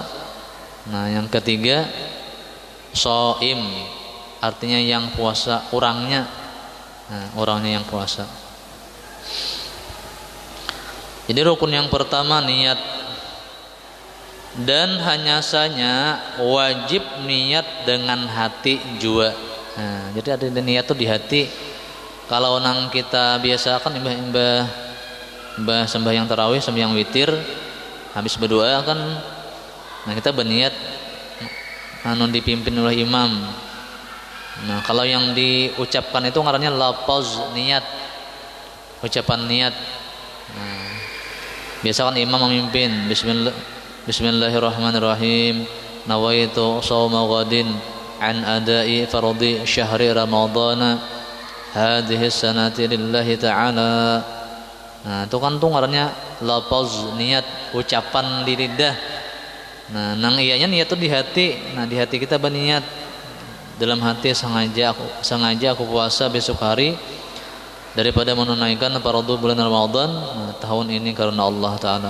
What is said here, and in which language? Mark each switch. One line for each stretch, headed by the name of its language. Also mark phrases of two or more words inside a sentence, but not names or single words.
Indonesian: Nah, yang ketiga, shaim, artinya yang puasa, orangnya yang puasa. Jadi rukun yang pertama niat, dan hanya saja wajib niat dengan hati jua.
Banjar: Nah, jadi ada niat tuh di hati. Kalau nang kita biasakan imbah sembahyang tarawih, sembahyang witir, habis berdoa kan, nah kita berniat dipimpin oleh imam. Nah, kalau yang diucapkan itu ngarannya lafaz niat, ucapan niat.
Indonesian: Nah, biasa kan imam memimpin,
Arabic: بسم الله الرحمن الرحيم نويت صوم غد عن أداء فرض شهر رمضان هذه السنة لله تعالى.
Banjar: Nah, itu kan tuh ngarannya lafaz niat, ucapan di lidah. Nah, nang iyanya niat tuh di hati. Nah, di hati kita berniat dalam hati, sengaja aku puasa besok hari daripada menunaikan fardhu bulan Ramadan tahun ini karena Allah Ta'ala.